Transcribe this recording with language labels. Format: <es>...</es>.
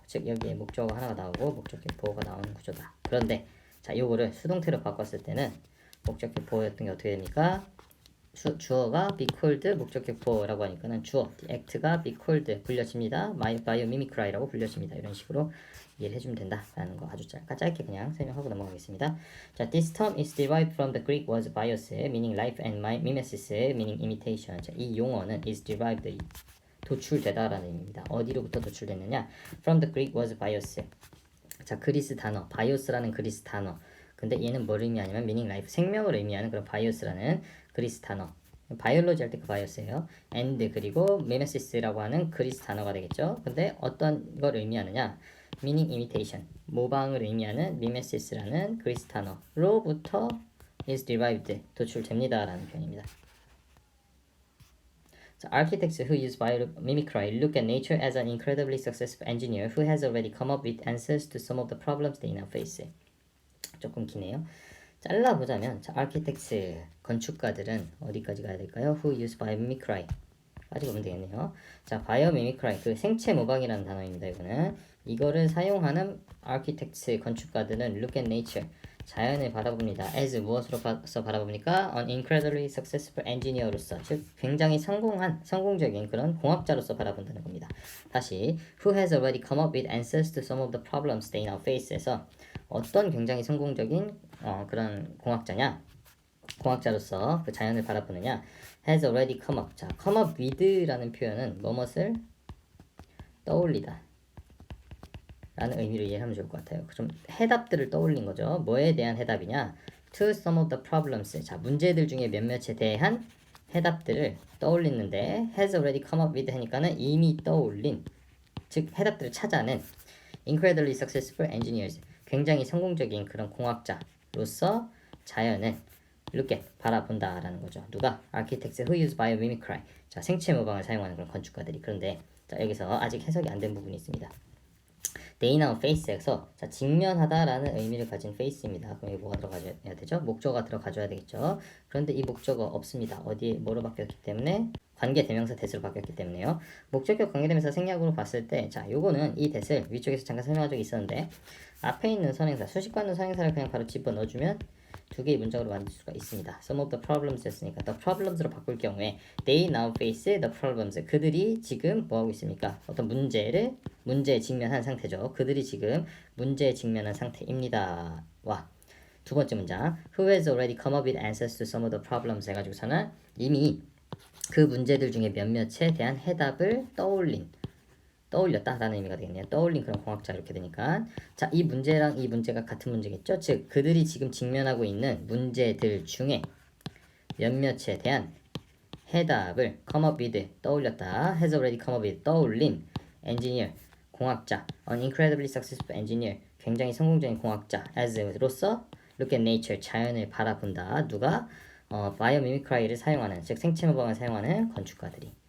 <ko>즉 여기에 목적어 하나가 나오고 목적격 보호가 나오는 구조다. 그런데 자 요거를 수동태로 바꿨을 때는 목적격 보호였던 게 어떻게 됩니까? 주어가 be called 목적격 보호라고 하니까는 주어</ko> <en>the act</en> <ko>가</ko> <en>be called</en> <ko>불려집니다. biomimicry라고 불려집니다. 이런 식으로 이해를 해주면 된다라는 거 아주 짧게 그냥 설명하고 넘어가겠습니다.</ko> <en>자, this term is derived from the Greek word bios, meaning life, and mimesis, meaning imitation.</en> <ko>자, 이 용어는 is derived, 도출되다라는 의미입니다. 어디로부터 도출됐느냐?</ko> <en>From the Greek word bios.</en> <ko>자, 그리스 단어, bios라는 그리스 단어. 근데 얘는 뭘 의미하냐면</ko> <en>meaning life,</en> <ko>생명을 의미하는 그런 bios라는 그리스 단어. 바이올로지 할 때 그 바이오스예요. and 그리고 미메시스라고 하는 그리스 단어가 되겠죠. 근데 어떤 걸 의미하느냐?</ko> <en>meaning imitation,</en> <ko>모방을 의미하는 미메시스라는 그리스 단어로부터</ko> <en>is derived,</en> <ko>도출됩니다라는 표현입니다.</ko> <en>So architects who use biomimicry look at nature as an incredibly successful engineer who has already come up with answers to some of the problems they now face.</en> <ko>조금 기네요. 잘라보자면 자, architects 건축가들은 어디까지 가야 될까요?</ko> <en>Who use biomimicry</en> <ko>까지 보면 되겠네요. 자, biomimicry 그 생체 모방이라는 단어입니다. 이거를 사용하는 architects 건축가들은</ko> <en>look at nature</en> <ko>자연을 바라봅니다. as 무엇으로서 바라봅니까?</ko> <en>An incredibly successful engineer</en> <ko>로서 즉 굉장히 성공적인 그런 공학자로서 바라본다는 겁니다. 다시</ko> <en>who has already come up with answers to some of the problems they now face에서</en> <ko>어떤 굉장히 성공적인 그런 공학자로서 그 자연을 바라보느냐</ko> <en>has already come up.</en> <ko>자,</ko> <en>come up with</en> <ko>라는 표현은 뭐뭇을 떠올리다 라는 의미로 이해하면 좋을 것 같아요. 좀 해답들을 떠올린 거죠. 뭐에 대한 해답이냐?</ko> <en>To some of the problems.</en> <ko>자, 문제들 중에 몇몇에 대한 해답들을 떠올리는데</ko> <en>has already come up with</en> <ko>하니까는 이미 떠올린 즉 해답들을 찾아낸</ko> <en>incredibly successful engineers.</en> <ko>굉장히 성공적인 그런 공학자로서 자연을 이렇게 바라본다라는 거죠. 누가?</ko> <en>Architects who use biomimicry.</en> <ko>자, 생체 모방을 사용하는 그런 건축가들이. 그런데 자, 여기서 아직 해석이 안 된 부분이 있습니다.</ko> <en>They now face</en> <ko>에서 자, 직면하다라는 의미를 가진 face입니다. 그럼 여기 뭐가 들어가야 되죠? 목적어가 들어가줘야 되겠죠. 그런데 이 목적어 없습니다. 어디에 뭐로 바뀌었기 때문에? 관계 대명사 대수로 바뀌었기 때문에요. 목적격 관계대명사 생략으로 봤을 때 자, 요거는 이 대를 위쪽에서 잠깐 설명한 적이 있었는데 앞에 있는 선행사, 수식받는 선행사를 그냥 바로 집어넣어주면 두 개의 문장으로 만들 수가 있습니다.</ko> <en>Some of the problems</en> <ko>였으니까</ko> <en>the problems로</en> <ko>바꿀 경우에</ko> <en>they now face the problems.</en> <ko>그들이 지금 뭐하고 있습니까? 어떤 문제에 직면한 상태죠. 그들이 지금 문제에 직면한 상태입니다. 와. 두 번째 문장</ko> <en>Who has already come up with answers to some of the problems</en> <ko>해가지고서는 이미 그 문제들 중에 몇몇에 대한 해답을 떠올렸다라는 의미가 되겠네요. 떠올린 그런 공학자 이렇게 되니까 자, 이 문제랑 이 문제가 같은 문제겠죠. 즉 그들이 지금 직면하고 있는 문제들 중에 몇몇에 대한 해답을</ko> <en>come up with</en> <ko>떠올렸다.</ko> <en>has already come up with</en> <ko>떠올린 engineer 공학자,</ko> <en>an incredibly successful engineer,</en> <ko>굉장히 성공적인 공학자, as로서</ko> <en>look at nature,</en> <ko>자연을 바라본다. 누가? 바이오미미크라이를 사용하는, 즉 생체 모방을 사용하는 건축가들이.</ko>